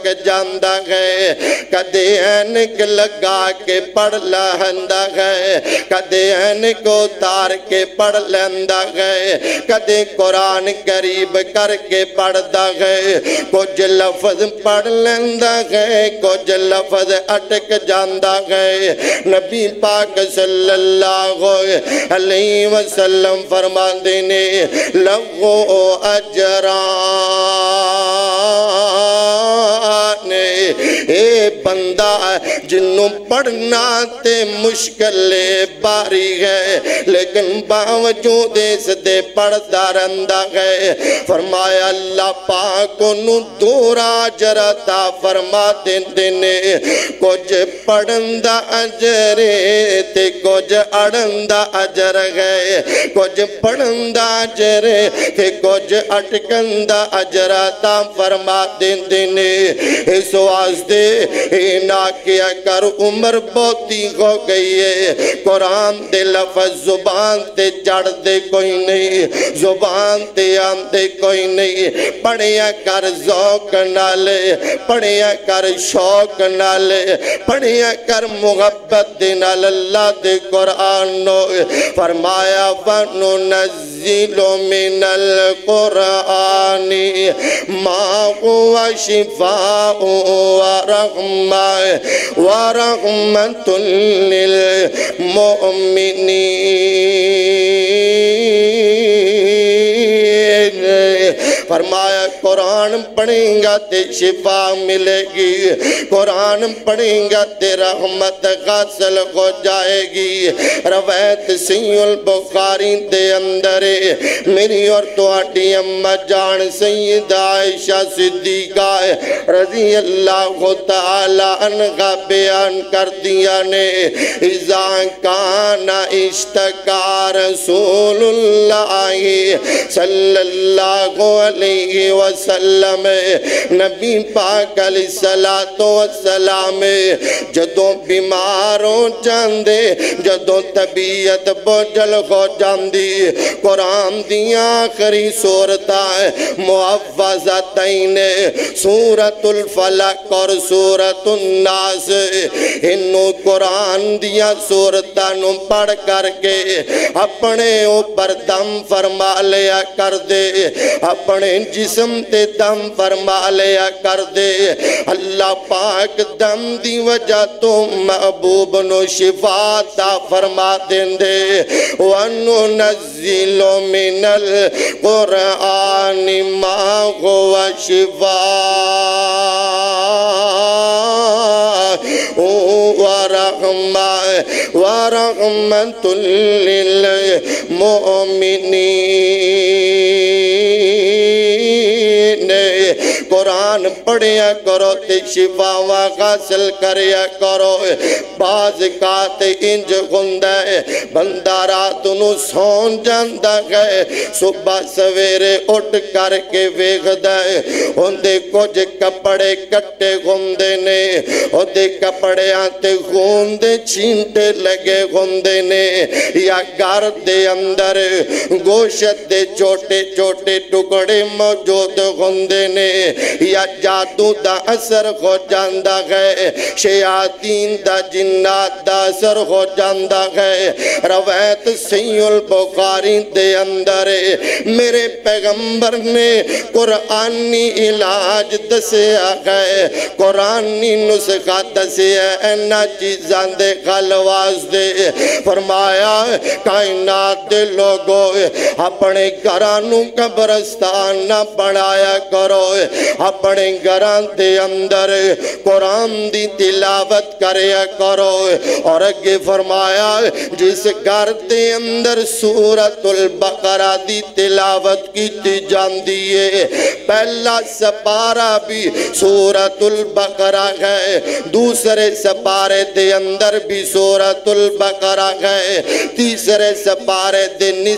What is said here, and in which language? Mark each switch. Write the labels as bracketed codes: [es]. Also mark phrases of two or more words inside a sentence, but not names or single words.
[pa] جاندہ ہے کدے اینک لگا کے پڑھ لہندہ ہے کدے اینک اتار کے پڑھ لیندہ ہے کدے قرآن قریب کر کے پڑھدا ہے کچھ لفظ پڑھ لیندہ ہے کچھ لفظ اٹک جاندہ ہے نبی پاک [ar] صلی اللہ علیہ وسلم [pa] فرما دینے [ar] لہو اجران [pa] اے بندہ جنوں پڑھنا تے مشکل باری ہے لیکن باوجود اس دے پڑھدا رہندا ہے فرمایا اللہ پاک انہوں دورا اجر عطا فرما دینے کچھ پڑھن دا اجر تے کچھ اڑن دا اجر ہے کچھ پڑھن دا اجر تے کچھ اٹکن دا اجر عطا فرما دینے اس واسطے نہ کیا کر عمر بہتی ہو گئی ہے قرآن دے لفظ زبان تے چڑھ دے کوئی نہیں زبان تے آندے کوئی نہیں پڑھیا کر ذوق نالے پڑھیا کر شوق نالے پڑھیا کر محبت دے نال اللہ دے قرآن نو فرمایا [ar] وَنُنَزِّلُ مِنَ الْقُرْآنِ مَا هُوَ شِفَاءٌ وَرَحْمَةٌ لِّلْمُؤْمِنِينَ [pa] فرمایا قرآن پڑھیں گا تے شفا ملے گی قرآن پڑھیں گا تے رحمت حاصل ہو جائے گی روایت صحیح البخاری دے اندر میری اور تواڈی اماں جان سیدہ عائشہ صدیقہ [ar] رضی اللہ تعالی عنہ [pa] بیان کر دیا نے [ar] اذا کان اشتکا رسول اللہ صلی اللہ علیہ وسلم [pa] نبی پاک [ar] علیہ السلام [pa] جدوں بیمار ہو جاندے جدوں طبیعت بوجھل ہو جاندی قرآن دی آخری سورتاں معوذتین سورۃ الفلق اور سورۃ الناس انہوں قرآن دیا سورتاں پڑھ کر کے اپنے اوپر دم فرما لیا کر دے اپنے جسم دم تے دم فرما لیا کر دے اللہ پاک دم دی وجہ تو محبوب نو شفا عطا فرما دیں دے [ar] وَنُنَزِّلُ مِنَ الْقُرْآنِ مَا هُوَ شِفَاءٌ وَرَحْمَةٌ لِّلْمُؤْمِنِينَ [pa] قرآن پڑھیا کرو تے شفاواں حاصل کریا کرو بعض کات انج ہوندا ہے بندہ رات نو سون جاندا ہے صبح سویرے اٹھ کر کے ویکھدا ہے اوندے کچھ کپڑے کٹے ہوندے نے اوندے کپڑیاں تے خون دے چھینٹے لگے ہوندے نے یا گھر دے اندر گوشت دے چھوٹے چھوٹے ٹکڑے موجود ہوندے نے یا جادو دا اثر ہو جاندا ہے شیاطین دا جنات دا اثر ہو جاندا ہے روایت صحیح البخاری دے اندر میرے پیغمبر نے قرآنی علاج دسیا ہے قرآنی نسخہ دسیا اینا چیزاں دے خلواز دے فرمایا کائنات دے لوگوں اپنے گھرانوں قبرستان نہ بنایا کرو اپنے گھران دے اندر قرآن دی تلاوت کریا کرو اور اگے فرمایا جس گھر دے اندر سورۃ البقرہ دی تلاوت کی جان دیئے پہلا سپارہ بھی سورۃ البقرہ ہے دوسرے سپارے دے اندر بھی سورۃ البقرہ ہے تیسرے سپارے دے